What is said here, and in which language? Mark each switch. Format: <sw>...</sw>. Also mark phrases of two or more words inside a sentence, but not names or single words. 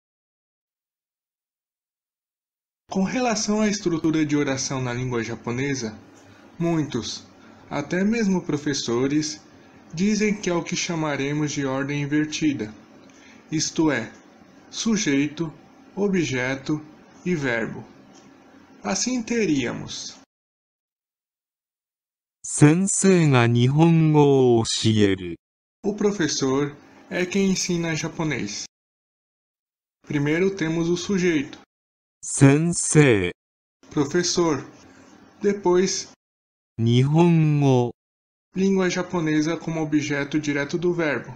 <pt>Com relação à estrutura de oração na língua japonesa, muitos, até mesmo professores, dizem que é o que chamaremos de ordem invertida, isto é, sujeito, objeto e verbo. Assim teríamos:</pt> <ja>先生が日本語を教える。</ja> <pt>o professor é quem ensina japonês. Primeiro temos o sujeito,</pt> <ja>先生、</ja> <pt>professor. Depois,</pt> <ja>日本語、</ja> <pt>língua japonesa como objeto direto do verbo.</pt>